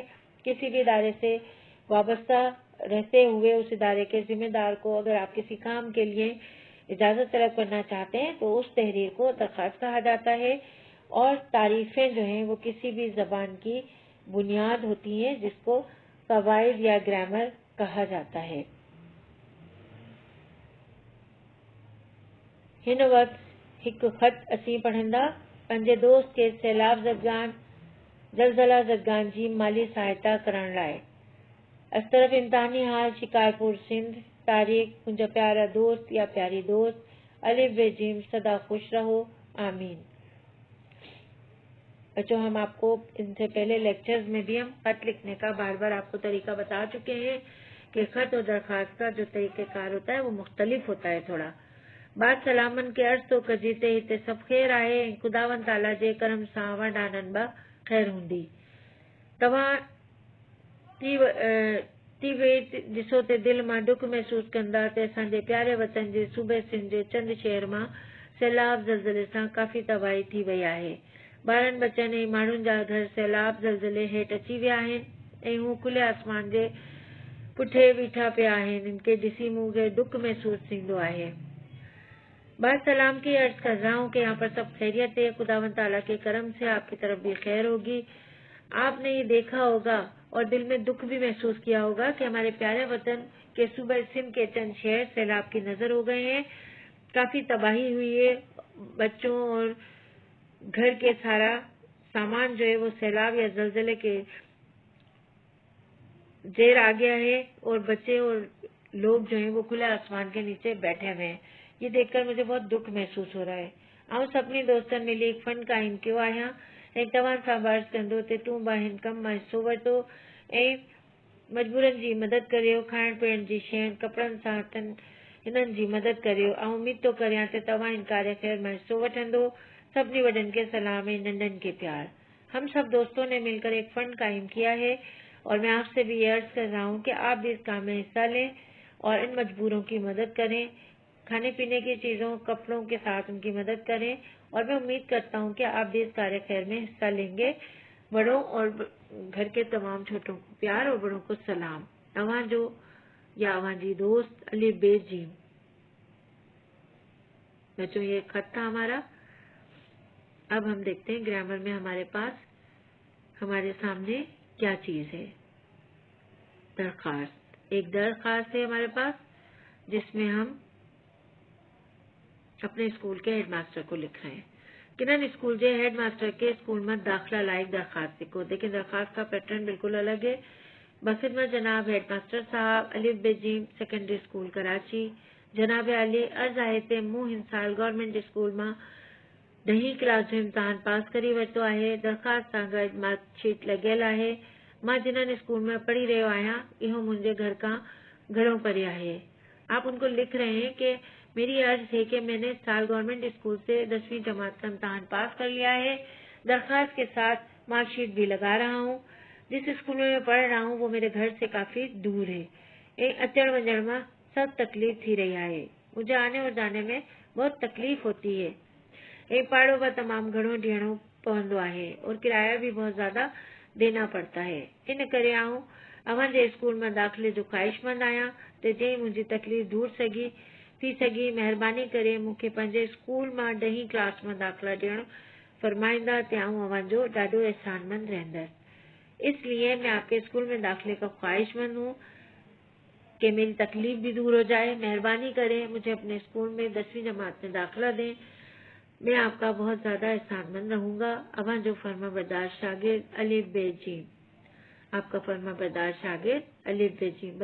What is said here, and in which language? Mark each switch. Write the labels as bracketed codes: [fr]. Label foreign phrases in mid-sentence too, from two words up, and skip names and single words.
[ur] کسی بھی ادارے سے وابستہ رہتے ہوئے اس ادارے کے ذمہ دار کو اگر آپ کسی کام کے لیے اجازت طلب کرنا چاہتے ہیں تو اس تحریر کو درخواست کہا جاتا ہے اور تعریفیں جو ہیں وہ کسی بھی زبان کی بنیاد ہوتی ہیں، جس کو قواعد یا گرامر کہا جاتا ہے. [sd] हिन वक्त हिक खत असीं पढ़ंदा। पंहिंजे दोस्त खे सैलाब ज़दगान ज़लज़ला ज़दगान जी माली सहायता करण लाइ। असतरफ इम्तिहानी हाल शिकारपुर सिंध। तारीख मुंहिंजा प्यारा दोस्त या प्यारी दोस्त, अलिफ बे जीम, सदा खुश रहो, आमीन। [ur] بچوں، ہم آپ کو ان سے پہلے لیکچرز میں بھی ہم خط لکھنے کا بار بار آپ کو طریقہ بتا چکے ہیں کہ خط اور درخواست کا جو طریقہ کار ہوتا ہے وہ مختلف ہوتا ہے تھوڑا. [sd] बात सलामन के अर्ज़ तो कजी ते हिते सभु ख़ैर आहे ऐं ख़ुदावंद ताला जे करम सां वॾा नंढा ख़ैर हूंदी। तव्हां थी वई ॾिसो ते दिलि मां डुख महसूस कंदा ते असांजे प्यारे वतन जे सूबे सिंध जे चंद शहर मां सैलाब ज़लज़ले सां काफ़ी तबाही थी वई आहे। ॿारनि बचनि ऐं माण्हुनि जा घर सैलाब ज़लज़ले हेठि अची विया आहिनि ऐं हू खुले आसमान जे पुठे बीठा पिया आहिनि। इनके ॾिसी मूंखे डुख महसूस थींदो आहे। [ur] بات سلام کی عرض کر رہا ہوں کہ یہاں پر سب خیریت ہے. خداوند تعالیٰ کے کرم سے آپ کی طرف بھی خیر ہوگی۔ آپ نے یہ دیکھا ہوگا اور دل میں دکھ بھی محسوس کیا ہوگا کہ ہمارے پیارے وطن کے صوبے سندھ کے چند شہر سیلاب کی نذر ہو گئے ہیں. کافی تباہی ہوئی ہے. بچوں اور گھر کے سارا سامان جو ہے وہ سیلاب یا زلزلے کے زیر آ گیا ہے اور بچے اور لوگ جو ہیں وہ کھلے آسمان کے نیچے بیٹھے ہوئے ہیں. یہ دیکھ کر مجھے بہت دکھ محسوس ہو رہا ہے. [sd] आऊं सभिनी दोस्तनि मिली एक फंड क़ाइम कयो आहियां ऐं तव्हां सां अर्ज़ कंदो ते तूं बि हिन कम मां हिसो वठो ऐं मजबूरनि जी मदद करियो। खाइण पीअण जी शयुनि कपिड़नि सां हिननि जी मदद करियो। ऐं उम्मीद तो करियां ते तव्हां इन कार्य ख़ैर में हिस्सो वठंदो। सभिनी वॾनि के सलाम ऐं नंढनि के प्यार। [ur] ہم سب دوستوں نے مل کر ایک فنڈ قائم کیا ہے اور میں آپ سے بھی یہ عرض کر رہا ہوں کہ آپ بھی اس کام میں حصہ لیں اور ان مجبوروں کی مدد کریں. کھانے پینے کی چیزوں کپڑوں کے ساتھ ان کی مدد کریں اور میں امید کرتا ہوں کہ آپ بھی اس کار خیر میں حصہ لیں گے. بڑوں اور گھر کے تمام چھوٹوں کو پیار اور بڑوں کو سلام. [sd] अवां जो या अवां जी दोस्त अली बेजीम। [ur] بچوں، یہ خط تھا ہمارا. اب ہم دیکھتے ہیں گرامر میں ہمارے پاس ہمارے سامنے کیا چیز ہے. درخواست. ایک درخواست ہے ہمارے پاس جس میں ہم اپنے اسکول کے ہیڈ ماسٹر کو لکھ رہے ہیں. [sd] किन्हनि स्कूल जे हेडमास्टर के स्कूल में दाखिला लायक दरखास्त लिखो। [ur] دیکھیے، درخواست کا پیٹرن بالکل الگ ہے۔ بخدمت جناب ہیڈ ماسٹر صاحب، الف بے جیم [en] Secondary School [ur] कराची। [sd] जनाब अली, अर्ज आहे ते मूं हिन साल [en] Government School [sd] में 10वीं क्लास जो इम्तिहान पास करी वरितो आहे। दरखास्त सां गॾु मार्कशीट लॻियल आहे। मां जिन्हनि स्कूल में पढ़ी रहियो आहियां, इहो मुंहिंजे घर खां घणो परे आहे। [ur] آپ ان کو لکھ رہے ہیں کہ میری عرض ہے کہ میں نے اس سال [en] Government School [ur] سے 10ویں جماعت کا امتحان پاس کر لیا ہے. درخواست کے ساتھ مارک شیٹ بھی لگا رہا ہوں. جس اسکول میں میں پڑھ رہا ہوں وہ میرے گھر سے کافی دور ہے. [sd] अचण वञण में सब तकलीफ थी रही है। [ur] مجھے آنے اور جانے میں بہت تکلیف ہوتی ہے. [sd] भाड़ो भी तमाम घणो ॾियणो पवंदो आहे [ur] اور کرایہ بھی بہت زیادہ دینا پڑتا ہے. [sd] इन करे आऊं अवां जे स्कूल में दाखिले जो ख्वाहिशमंद आहियां ते जंहिं मुंहिंजी तकलीफ़ दूर थी सघी महिरबानी करे मूंखे पंहिंजे स्कूल में 10वीं क्लास में दाखिला ॾियणु फरमाईंदा ते आऊं अवां जो ॾाढो एहसानमंद रहंदसि। [ur] اس لیے میں آپ کے اسکول میں داخلے کا خواہش مند ہوں کہ میری تکلیف بھی دور ہو جائے. مہربانی کریں مجھے اپنے اسکول میں 10ویں جماعت میں داخلہ دیں. میں آپ کا بہت زیادہ احسان مند رہوں گا. [sd] अवां जो फर्मा बरदार शागिर्द अलिफ बेजीम। [ur] آپ کا فرماں بردار شاگرد الف بے جیم.